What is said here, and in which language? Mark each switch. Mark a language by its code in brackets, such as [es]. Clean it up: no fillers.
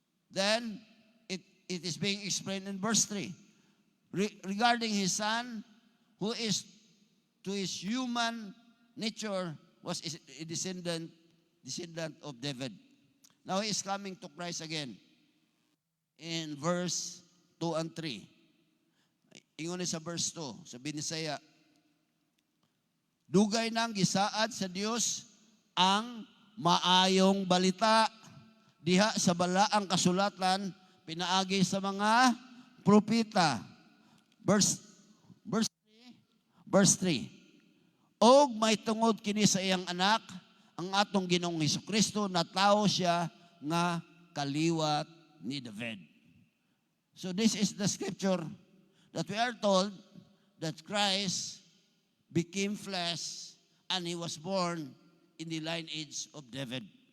[en] Then, it is being explained in verse 3. Regarding his son, who is to his human nature was a descendant of David. Now he is coming to Christ again in verse 2 and 3. [ceb] Ingon sa verse 2, sa Binisaya, dugay nang gisaad sa Dios ang maayong balita diha sa balaang kasulatan pinaagi sa mga propeta. [en] Verse 3. [ceb] Og may tungod kini sa iyang anak, ang atong Ginoong Hesukristo, na tao siya nga kaliwat ni David. [en] So this is the scripture that we are told that Christ became flesh and he was born in the lineage of David.